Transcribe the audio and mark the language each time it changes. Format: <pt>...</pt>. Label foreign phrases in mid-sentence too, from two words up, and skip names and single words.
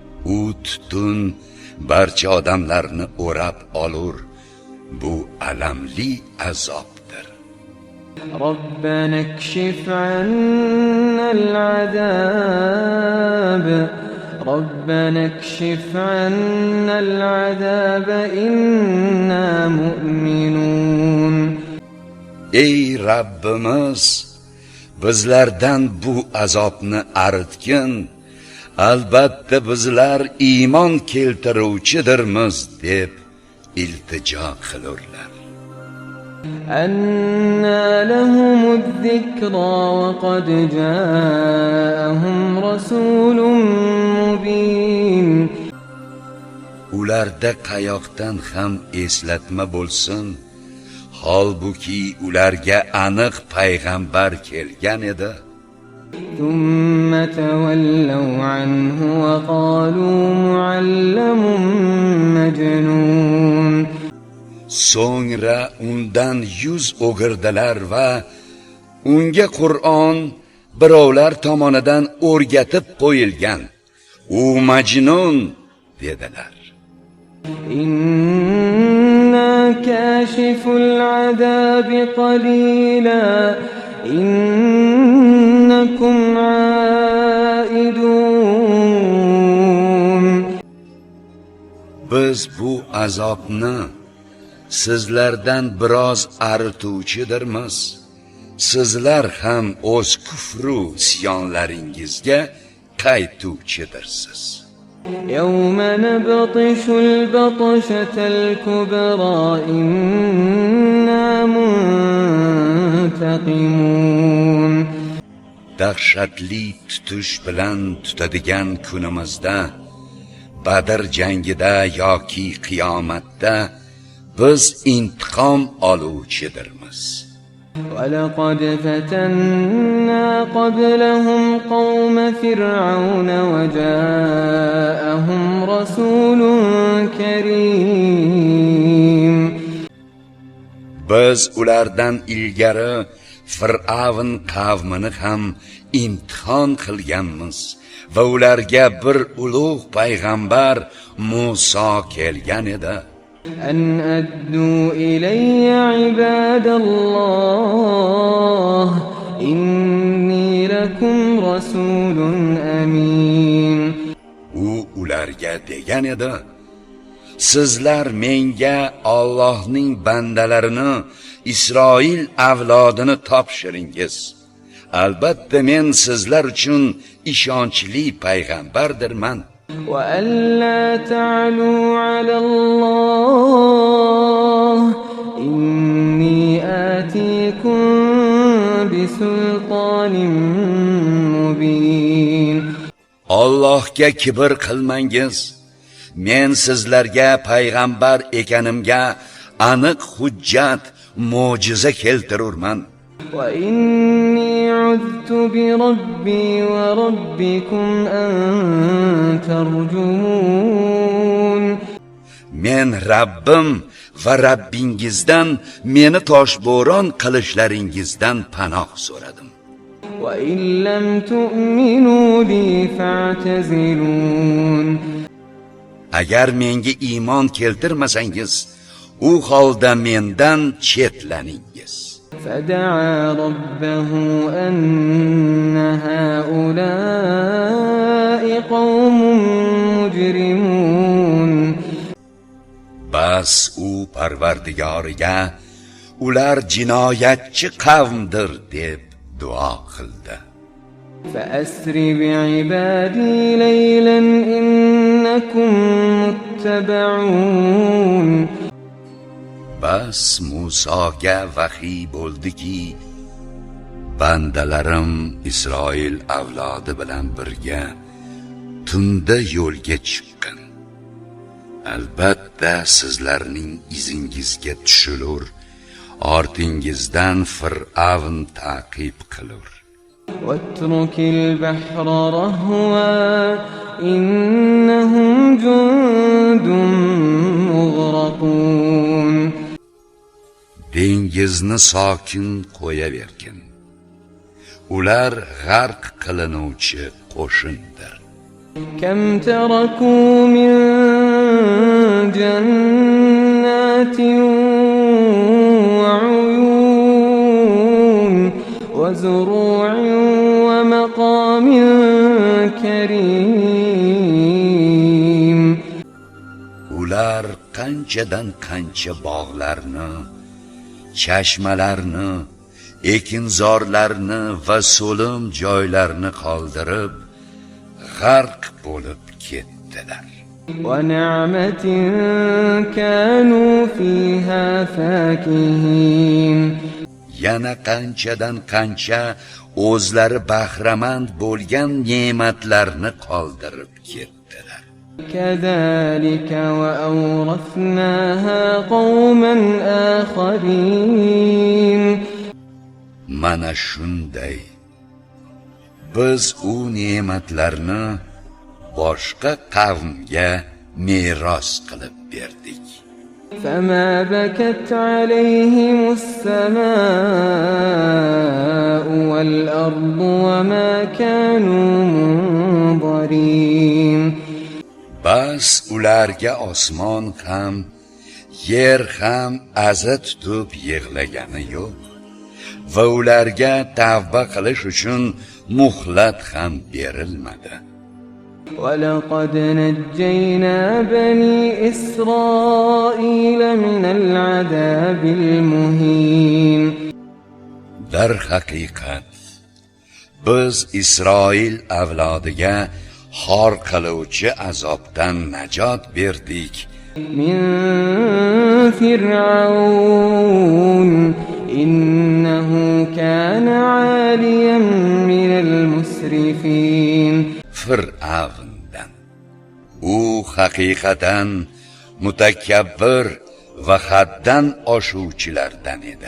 <uz>u tutun barcha odamlarni o'rab olur. Bu alamli azobdir.</uz> <ar>ربنا اكشف عنا العذاب ربنا اكشف عنا العذاب إنا مؤمنون.</ar> <uz>Ey Rabbimiz, bizlardan bu azobni aritgin. Albatta bizlar iymon keltiruvchidirmiz deb iltijo qilurlar.</uz> <ar>أنى لهم الذكرى وقد جاءهم رسول مبين.</ar> <uz>Ularda qayoqdan ham eslatma bo'lsin, holbuki ularga aniq payg'ambar kelgan edi.</uz> <ar>ثم تولوا عنه وقالوا معلم مجنون.</ar> <uz>So'ngra undan yuz o'girdilar va unga Qur'on birovlar tomonidan o'rgatib qo'yilgan, u majnun dedilar.</uz> <ar>إنا كاشف العذاب قليلا إنكم عائدون.</ar> <uz>Biz bu azobni sizlardan biroz arituvchidirmiz. Sizlar ham o'z kufru isyonlaringizga qaytuvchidirsiz.</uz> <ar>يوم نبطش البطشة الكبرى إنا منتقمون.</ar> <uz>Dahshatli tutish bilan tutadigan kunimizda, Badr jangida yoki qiyomatda biz intiqom oluvchidirmiz.</uz> <ar>ولقد فتنا قبلهم قوم فرعون وجاءهم رسول كريم.</ar> <uz>Biz ulardan ilgari Fir'avn qavmini ham imtihon qilganmiz va ularga bir ulug' payg'ambar Musa kelgan edi.</uz> <ar>أن أدوا إلي عباد الله إني لكم رسول أمين.</ar> <uz>U ularga degan edi: Sizlar menga Allohning bandalarini, Isroil avlodini topshiringiz. Albatta men sizlar uchun ishonchli payg'ambardirman.</uz> <ar>وألا تعلوا على الله إني آتيكم بسلطان مبين.</ar> <uz>Allohga kibr qilmangiz. Men sizlarga payg'ambar ekanimga aniq hujjat, mo'jiza keltirurman.</uz> <ar>وإني عذت بربي وربكم أن ترجمون.</ar> <uz>Men Rabbim va Rabbingizdan meni toshbo'ron qilishlaringizdan panoh so'radim.</uz> <ar>وإن لم تؤمنوا لي فاعتزلون.</ar> <uz>Agar menga iymon keltirmasangiz, u holda mendan chetlaningiz.</uz> <ar>فدعا ربه أن هؤلاء قوم مجرمون.</ar> <uz>Bas u Parvardigoriga ular jinoyatchi qavmdir deb duo qildi.</uz> <ar>فأسر بعبادي ليلا إنكم متبعون.</ar> <uz>Bas Musoga vahiy bo'ldiki, bandalarim Isroil avlodi bilan birga tunda yo'lga chiqqan. Albatta sizlarning izingizga tushilur, ortingizdan Fir'avn ta'qib qilur.</uz> <ar>واترك البحر رهوا إنهم جند مغرقون.</ar> <uz>Dengizni sokin qo'yavergin. Ular g'arq qilinuvchi qo'shindir.</uz> <ar>كم تركوا من جنات وعيون وزروع ومقام كريم.</ar> <uz>ular qanchadan qancha bog'larni, chashmalarni, ekinzorlarni va so'lim joylarni qoldirib g'arq bo'lib ketdilar.</uz> <ar>ونعمة كانوا فيها فاكهين.</ar> <uz>Yana qanchadan qancha o'zlari bahramand bo'lgan ne'matlarni qoldirib ketdilar.</uz> <ar>كذلك وأورثناها قوما آخرين.</ar> <uz>Mana shunday biz u ne'matlarni boshqa qavmga meros qilib berdik.</uz> <ar>فما بكت عليهم السماء والأرض وما كانوا منظرين.</ar> <uz>Bas ularga osmon ham, yer ham aza tutib yig'lagani yo'q va ularga tavba qilish uchun muhlat ham berilmadi.</uz> <ar>ولقد نجينا بني إسرائيل من العذاب المهين.</ar> <uz>Dar haqiqat biz Isroil avlodiga xor qiluvchi azobdan najot berdik.</uz> <ar>من فرعون إنه كان عاليا من المسرفين.</ar> <uz>Fir'avndan. U haqiqatan mutakabbir va haddan oshuvchilardan edi.</uz>